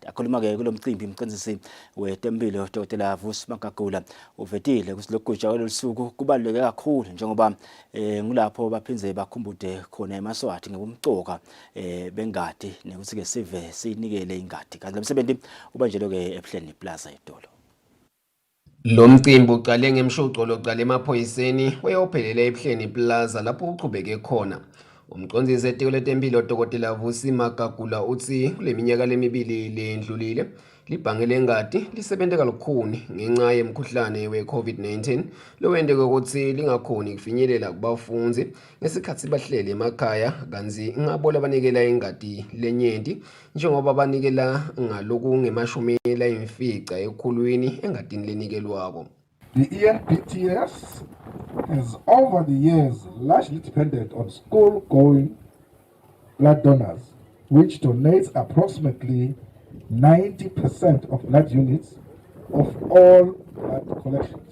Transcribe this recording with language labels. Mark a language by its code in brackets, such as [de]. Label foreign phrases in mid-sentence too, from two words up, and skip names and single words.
[ss] Akhuluma ke kulomcimbi umqondisi wetempilo Dr. Vusi Magagula uvetile ukuthi lokugutsha kwelisuku kubaluleke kakhulu njengoba ngulapho baphinze bakhumbude khona eMaswati ngobumcoka bengadi nekuthi ke sive sinikele ingadi. Kanti lomsebenzi ubanjelo ke ePlani Plaza etolo. Lo mcimbi uqale ngemshuqo loqala emaphoyiseni wayophelela ePlani Plaza lapho uqhubeke khona. Umqondisi etiko letempilo Dr. Vusi Magagula uthi kule minyaka lemibili lendlulile libhange lengadi lisebenze kalukhuni ngenxa yemkhuhlane we-COVID-19 lowendeke ukuthi lingakhoni kufinyelela kubafundi ngesikhathi bahlele emakhaya kanzi ngabo abanikela ingadi lenyenti njengoba banikela ngaloku ngemashumi layimfica ekhulwini engadini lenikelwako. [en] The ENPTS has over the years largely depended on school-going blood donors, which donates approximately 90% of blood units of all blood collections.